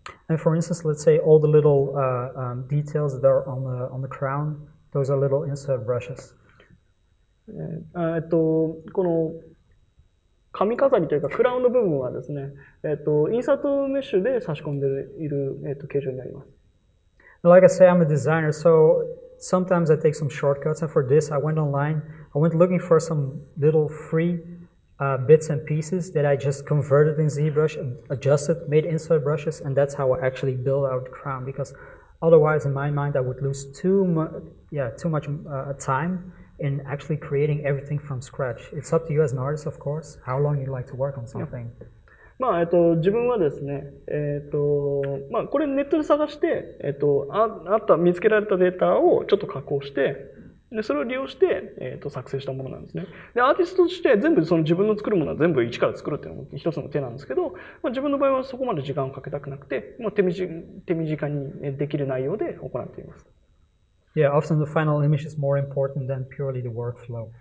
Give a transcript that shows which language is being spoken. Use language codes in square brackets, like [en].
[en] And for instance, let's say all the little details that are on the crown, those are little insert brushes. [ja] この髪飾りというかクラウンの部分はですね、インサートメッシュで差し込んでいる、形状になります。 [en] Like I say, I'm a designer, so sometimes I take some shortcuts, and for this I went online. I went looking for some little free bits and pieces that I just converted in ZBrush, adjusted, made insert brushes, and that's how I actually build out the crown, because otherwise in my mind I would lose too much time in actually creating everything from scratch. It's up to you as an artist, of course, how long you like to work on something. [ja] 自分はですね、これネットで探して、見つけられたデータをちょっと加工して、でそれを利用して、作成したものなんですね。で、アーティストとして全部その自分の作るものは全部一から作るっていうのも一つの手なんですけど、自分の場合はそこまで時間をかけたくなくて、手短にできる内容で行っています。 [en] Yeah, often the final image is more important than purely the workflow.